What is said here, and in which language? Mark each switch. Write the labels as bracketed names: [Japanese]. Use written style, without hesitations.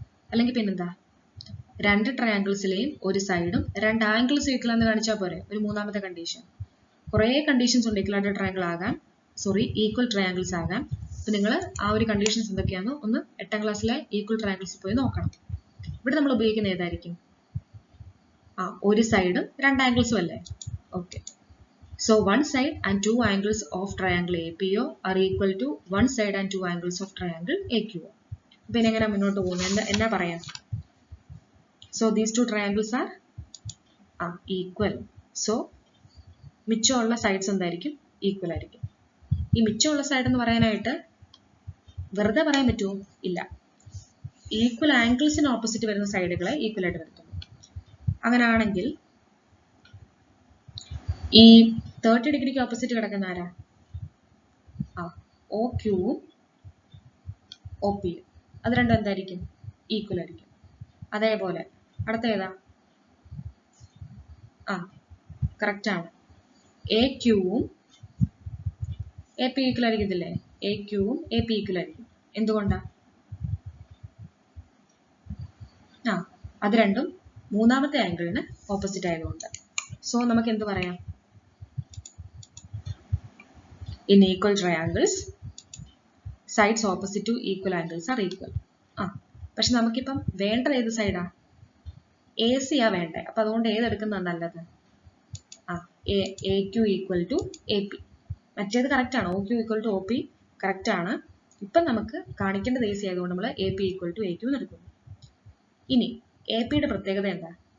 [Malayalam] അല്ലെങ്കിൽ പിന്നെന്താ, രണ്ട് ട്രയാങ്കിൾസിലെയും ഒരു സൈഡും രണ്ട് ആംഗിൾസ് ഈക്വൽ ആണെന്ന് കാണിച്ചാൽ പോരെ, ഒരു മൂന്നാമത്തെ കണ്ടീഷൻ. കുറേ കണ്ടീഷൻസ് ഉണ്ട് ഈക്വൽ ട്രയാങ്കിൾ ആകാൻ, ഈക്വൽ ട്രയാങ്കിൾസ് ആകാൻ. അപ്പൊ നിങ്ങൾ ആ ഒരു കണ്ടീഷൻസ് എന്തൊക്കെയാണെന്ന് ഒന്ന് 8ാം ക്ലാസ്സിലെ ഈക്വൽ ട്രയാങ്കിൾസ് പോയി നോക്കണം. ഇവിടെ നമ്മൾ ഉപയോഗിക്കുന്ന ഏതായിരിക്കും? ഒരു സൈഡും രണ്ട് ആംഗിൾസും അല്ലേ? Okay. [English] So 1 side and 2 angles of triangle APO are equal to 1 side and 2 angles of triangle AQO. [Malayalam] അപ്പൊ ഇനി എങ്ങനെ മുന്നോട്ട് പോകുന്നത്? എന്നാ പറയാം? [English] So these 2 triangles are equal. [Malayalam] So മിച്ചമുള്ള sides എന്തായിരിക്കും? ഈക്വൽ ആയിരിക്കും. ഈ മിച്ചമുള്ള സൈഡ് എന്ന് പറയാനായിട്ട് വെറുതെ പറയാൻ പറ്റുമോ? ഇല്ല. ഈക്വൽ ആംഗിൾസിന് ഓപ്പോസിറ്റ് വരുന്ന സൈഡുകളെ ഈക്വൽ ആയിട്ട് വരുത്തുന്നു. അങ്ങനെയാണെങ്കിൽ ഈ 30 ഡിഗ്രിക്ക് ഓപ്പോസിറ്റ് കിടക്കുന്ന ആരാ? OQവും OPയും. അത് രണ്ടും എന്തായിരിക്കും? ഈക്വൽ ആയിരിക്കും. അതേപോലെ അടുത്ത ഏതാ? കറക്റ്റ് ആണ്. AQവും AP ഈക്വൽ ആയിരിക്കത്തില്ലേ? AQവും AP ഈക്വൽ ആയിരിക്കും. എന്തുകൊണ്ടാ? അത് രണ്ടും മൂന്നാമത്തെ ആംഗിളിന് ഓപ്പോസിറ്റ് ആയതുകൊണ്ട്. സോ നമുക്ക് എന്ത് പറയാം? [English] In equal triangles, sides opposite to equal angles are equal. [Malayalam] പക്ഷെ നമുക്കിപ്പം വേണ്ട ഏത് സൈഡാ? AC ആ വേണ്ടേ. അപ്പൊ അതുകൊണ്ട് ഏതെടുക്കുന്നതാണ് നല്ലത്? AQ equal to AP. മറ്റേത് കറക്റ്റ് ആണ്. OQ equal to OP correct ആണ്. ഇപ്പം നമുക്ക് കാണിക്കേണ്ടത് AC ആയതുകൊണ്ട് നമ്മൾ AP ഈക്വൽ ടു AQ എന്ന് എടുക്കുന്നു. ഇനി APയുടെ പ്രത്യേകത എന്താ?